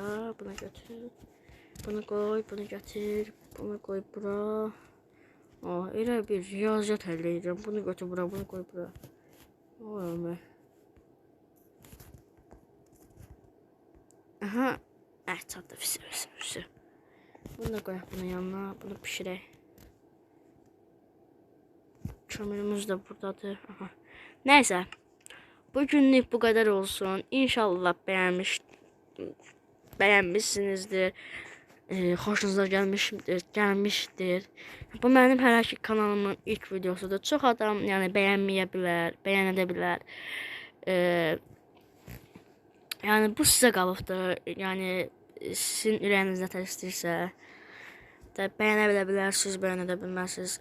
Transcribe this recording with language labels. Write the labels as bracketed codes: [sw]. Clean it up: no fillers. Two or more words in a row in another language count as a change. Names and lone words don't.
[tr] Bunu götür. Bunu koy, bunu götür. Bunu koy bura. [az] Elə bir riyaziyyat həll edəcəm. Bunu götür bura, [tr] bunu koy bura. Aha. [az] Çatdı, fisi. Bunu da koyaq bunun yanına. [tr] Bunu pişirək. Kömürümüz de buradadır. Aha. Neyse. Bugünlük bu kadar olsun. İnşallah beğenmişsinizdir. Hoşunuza gelmiştir. Bu benim [az] hər iki [tr] kanalımın ilk videosudur. [az] Çox adam yani beğenməyə bilər, beğenə bilər. Yani bu sizə qalıbdır. Yani sizin ürəyiniz nə tər istəyirsə də beğenə bilərsiniz, beğenə bilmərsiniz.